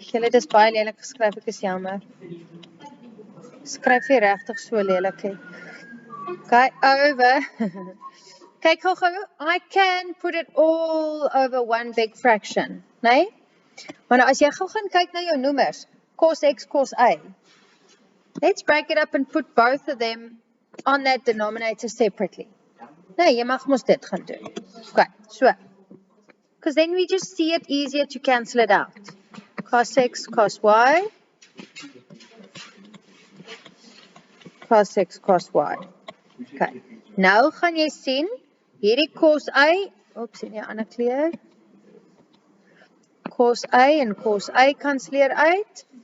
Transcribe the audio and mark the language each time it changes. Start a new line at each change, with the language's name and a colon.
Afrikaans: Julle, dis baie lelik geskryf, ek is jammer. Skryf jy regtig so lelik hè?
English: Okay, over.
Afrikaans: Kyk gou,
English: I can put it all over one big fraction, né?
Afrikaans: Maar nou as jy gou gaan kyk na jou noemers, cos x, cos y.
English: Let's break it up and put both of them on that denominator separately.
Afrikaans: Nee, jy mag mos dit gaan doen.
English: Okay, so. Because then we just see it easier to cancel it out. Cos x, cos y. Cos x, cos y. Okay.
Afrikaans: Nou gaan jy sien, hierdie cos y, oeps, in die ander kleur. Cos y en cos y kanselleer uit.